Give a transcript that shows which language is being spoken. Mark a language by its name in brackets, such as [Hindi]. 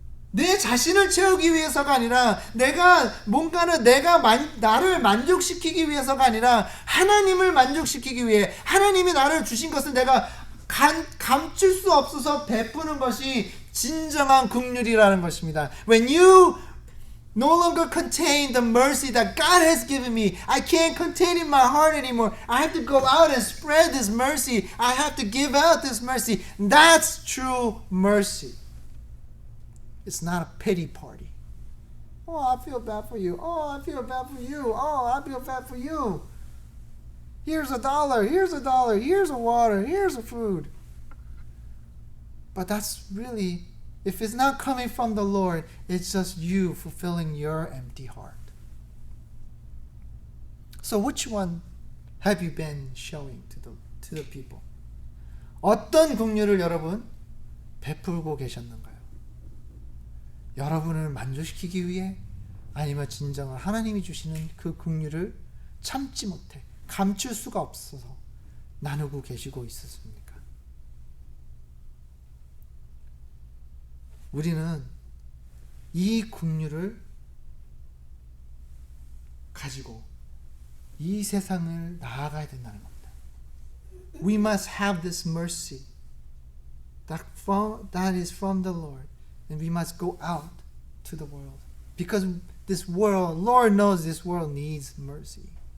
[Korean] 내 자신을 채우기 위해서가 아니라 나를 만족시키기 위해서가 아니라 하나님을 만족시키기 위해 하나님이 나를 주신 것을 내가 감출 수 없어서 베푸는 것이 진정한 긍휼이라는 것입니다. [English] When you no longer contain the mercy that God has given me, I can't contain in my heart anymore. I have to go out and spread this mercy. I have to give out this mercy. That's true mercy. It's not a pity party. Oh, I feel bad for you. Oh, I feel bad for you. Oh, I feel bad for you. Here's $1. Here's $1. Here's a water. Here's a food. But that's really, if it's not coming from the Lord, it's just you fulfilling your empty heart. So which one have you been showing to the people? [Korean] 어떤 긍휼을 여러분 베풀고 계셨는가요? 여러분을 만족시키기 위해 아니면 진정한 하나님이 주시는 그 긍휼을 참지 못해 감출 수가 없어서 나누고 계시고 있었습니까? 우리는 이 긍휼을 가지고 이 세상을 나아가야 된다는 겁니다. [English] We must have this mercy that is from the Lord. And we must go out to the world. Because this world, Lord knows this world needs mercy.